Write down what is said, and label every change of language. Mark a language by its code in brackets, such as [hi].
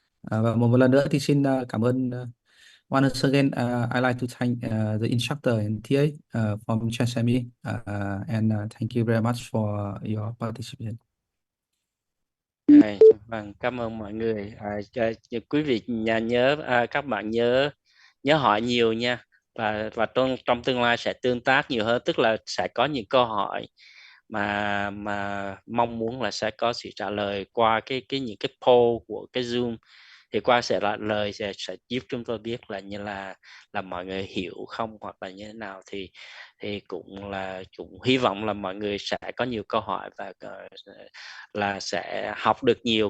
[vi] Và một lần nữa thì xin cảm ơn [en] once again. I like to thank the instructor and TA from CHSME, and thank you very much for your participation. [vi] Vâng, cảm ơn mọi người. Quý vị các bạn nhớ nhớ hỏi nhiều nha, và trong tương lai sẽ tương tác nhiều hơn, tức là sẽ có những câu hỏi mà mong muốn là sẽ có sự trả lời qua những cái poll của cái Zoom, thì qua sẽ trả lời sẽ giúp chúng tôi biết là như là mọi người hiểu không, hoặc là như thế nào, thì cũng hy vọng là mọi người sẽ có nhiều câu hỏi và là sẽ học được nhiều.